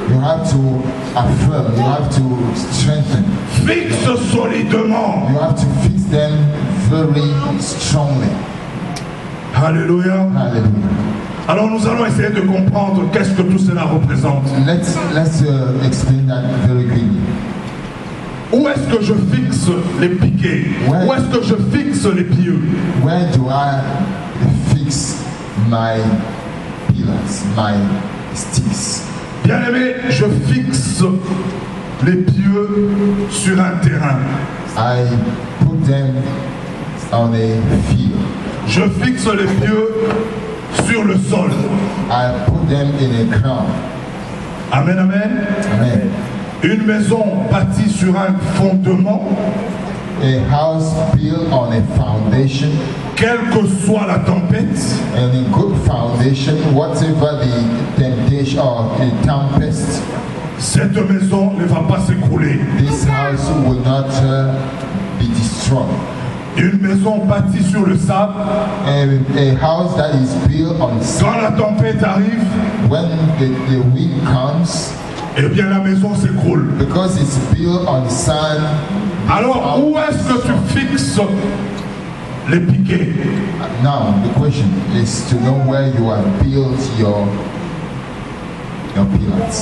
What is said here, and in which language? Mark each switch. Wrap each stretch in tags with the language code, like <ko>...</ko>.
<en>You have to affirm. You have to strengthen.</en> <fr>Fixe solidement.</fr> <en>You have to fix them very strongly.</en> <fr>Alléluia.</fr> <en>Hallelujah.</en> <fr>Alors nous allons essayer de comprendre qu'est-ce que tout cela représente.</fr> <en>Let's explain that very quickly.</en> <fr>Où est-ce que je fixe les piquets? Ouais. Où est-ce que je fixe les pieux?</fr> <en>Where do I fix my pillars, my sticks?</en> <fr>Bien-aimé, je fixe les pieux sur un terrain.</fr> <en>I put them on a field.</en> <fr>Je fixe les pieux sur le sol.</fr> <en>I put them in a ground.</en> <fr>Amen, amen.</fr> <en>Amen.</en> <fr>Une maison bâtie sur un fondement,</fr> <en>A house built on a foundation,</en> <fr>quelle que soit la tempête,</fr> <en>and a good foundation, whatever the temptation or the tempest,</en> <fr>cette maison ne va pas s'écrouler.</fr> <en>this house will not be destroyed.</en> <fr>Une maison bâtie sur le sable,</fr> <en>A house that is built on sand,</en> <fr>quand la tempête arrive,</fr> <en>when the wind comes,</en> <fr>eh bien la maison s'écroule.</fr> <en>because it's built on sand.</en> <fr>Alors, où est-ce que tu fixes les piquets?</fr> <en>Now the question is to know where you have built your pillars.</en>